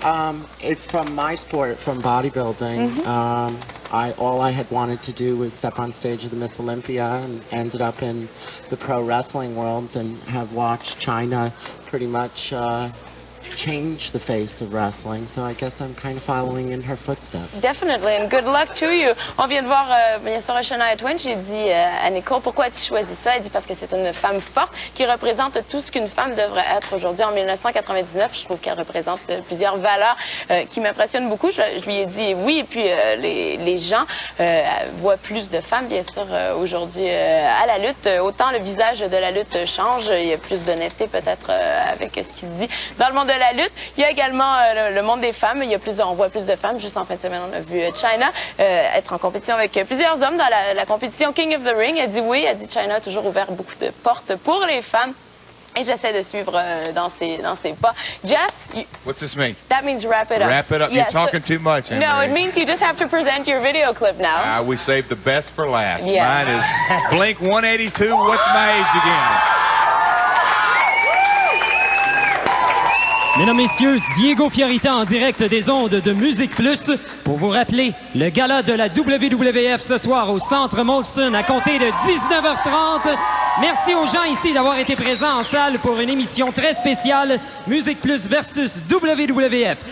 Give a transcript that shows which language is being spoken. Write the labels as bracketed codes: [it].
[en] From my sport, from bodybuilding, all I had wanted to do was step on stage of the Miss Olympia, and ended up in the pro wrestling world and have watched China pretty much change the face of wrestling. So I guess I'm kind of following in her footsteps. Definitely, and good luck to you. [fr] On vient de voir, bien sûr, Shania Twain. J'ai dit à Nicole, pourquoi tu choisis ça? Elle dit parce que c'est une femme forte qui représente tout ce qu'une femme devrait être aujourd'hui. En 1999, je trouve qu'elle représente plusieurs valeurs qui m'impressionnent beaucoup. Je lui ai dit oui, et puis les gens voient plus de femmes, bien sûr, aujourd'hui à la lutte. Autant le visage de la lutte change, il y a plus d'honnêteté peut-être avec ce qu'il dit dans le monde de la lutte. Il y a également le monde des femmes. On voit plus de femmes. Juste en fin de semaine, on a vu China être en compétition avec plusieurs hommes dans la compétition King of the Ring. Elle dit oui. Elle dit China a toujours ouvert beaucoup de portes pour les femmes. Et j'essaie de suivre dans ses pas. [en] Jeff? What's this mean? That means wrap it up. Wrap it up. Yes. You're talking too much, Anne-Marie. No, it means you just have to present your video clip now. We saved the best for last. Yeah. Mine is Blink 182, What's My Age Again? [fr] Mesdames, Messieurs, Diego Fiorita en direct des ondes de Musique Plus pour vous rappeler le gala de la WWF ce soir au Centre Molson à compter de 19h30. Merci aux gens ici d'avoir été présents en salle pour une émission très spéciale Musique Plus versus WWF.